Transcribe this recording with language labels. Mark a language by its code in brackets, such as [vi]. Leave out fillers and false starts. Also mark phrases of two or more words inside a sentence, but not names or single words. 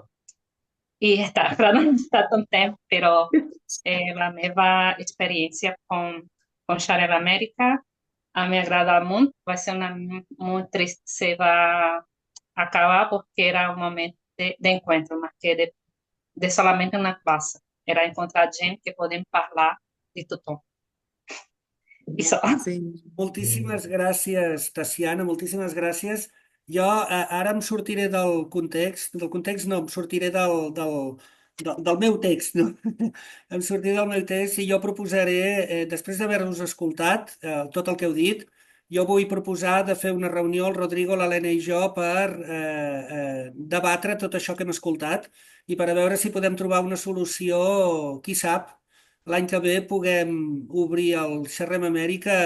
[pt] E está, claro, não está tão tempo, pero a minha experiência com Share América a me agrada muito. Vai ser muito triste se vai acabar, porque era um momento de encontro, mas que de solamente uma classe. Era encontrar gente que podem falar de tudo. Isso. [ca] Sí. Moltíssimes gràcies, Tassiana, moltíssimes gràcies. Jo ara em sortiré del context no, em sortiré del meu text, no? Em sortiré del meu text i jo proposaré, després d'haver-vos escoltat tot el que heu dit, jo vull proposar de fer una reunió, el Rodrigo, l'Helena i jo, per debatre tot això que hem escoltat i per a veure si podem trobar una solució, qui sap, l'any que ve puguem obrir el Xerrem Amèrica.